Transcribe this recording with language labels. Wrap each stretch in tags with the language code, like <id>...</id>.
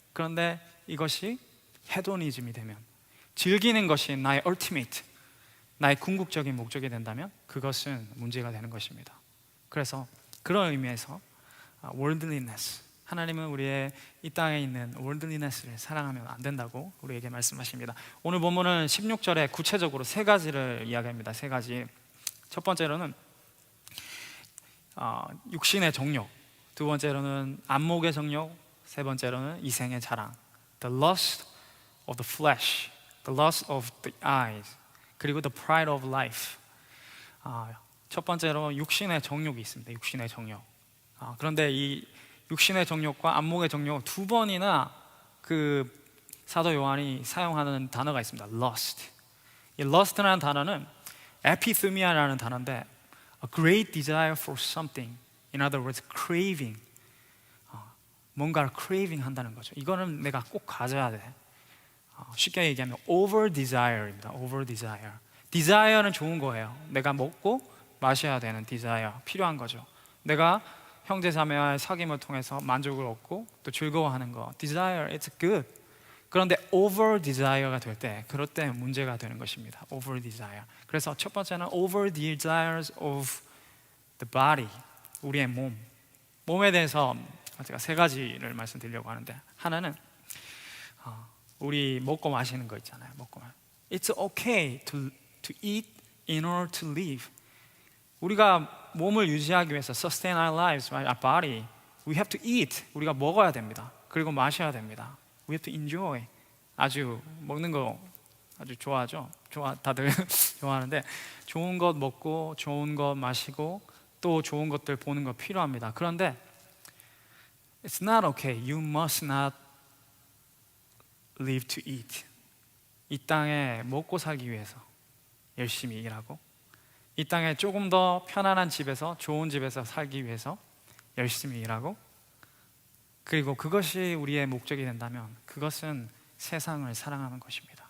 <ko>그런데 이것이 헤도니즘이 되면, 즐기는 것이 나의 ultimate, 나의 궁극적인 목적이 된다면 그것은 문제가 되는 것입니다. 그래서 그런 의미에서 worldliness, 하나님은 우리의 이 땅에 있는 worldliness를 사랑하면 안 된다고 우리에게 말씀하십니다. 오늘 본문은 16절에 구체적으로 세 가지를 이야기합니다. 세 가지. 첫 번째로는 육신의 정욕, 두 번째로는 안목의 정욕, 세 번째로는 이생의 자랑,</ko> <en>the lust of the flesh, the lust of the eyes, 그리고 the pride of life.</en> <ko>첫 번째로 육신의 정욕이 있습니다. 육신의 정욕. 그런데 이 육신의 정욕과 안목의 정욕 두 번이나 그 사도 요한이 사용하는 단어가 있습니다.</ko> <en>lust.</en> <ko>이 lust라는 단어는 epithemia라는 단어인데</ko> <en>a great desire for something, in other words, craving.</en> <ko>뭔가를 craving 한다는 거죠. 이거는 내가 꼭 가져야 돼. 쉽게 얘기하면 over desire입니다. over desire. desire는 좋은 거예요. 내가 먹고 마셔야 되는 desire, 필요한 거죠. 내가 형제자매와의 사귐을 통해서 만족을 얻고 또 즐거워하는 거,</ko> <en>desire, it's good.</en> <ko>그런데 over desire가 될 때, 그럴 때 문제가 되는 것입니다.</ko> <en>over desire.</en> <ko>그래서 첫 번째는</ko> <en>over desires of the body,</en> <ko>우리의 몸에 대해서 제가 세 가지를 말씀드리려고 하는데, 하나는 우리 먹고 마시는 거 있잖아요. 먹고 마시는.</ko> <en>It's okay to eat in order to live.</en> <ko>우리가 몸을 유지하기 위해서</ko> <en>sustain our lives, right? Our body. We have to eat.</en> <ko>우리가 먹어야 됩니다. 그리고 마셔야 됩니다.</ko> <en>We have to enjoy.</en> <ko>아주 먹는 거 아주 좋아하죠. 다들 좋아하는데 좋은 것 먹고 좋은 것 마시고 또 좋은 것들 보는 거 필요합니다. 그런데</ko> <en>it's not okay. You must not live to eat.</en> <ko>이 땅에 먹고 살기 위해서 열심히 일하고, 이 땅에 조금 더 편안한 집에서, 좋은 집에서 살기 위해서 열심히 일하고, 그리고 그것이 우리의 목적이 된다면 그것은 세상을 사랑하는 것입니다.</ko>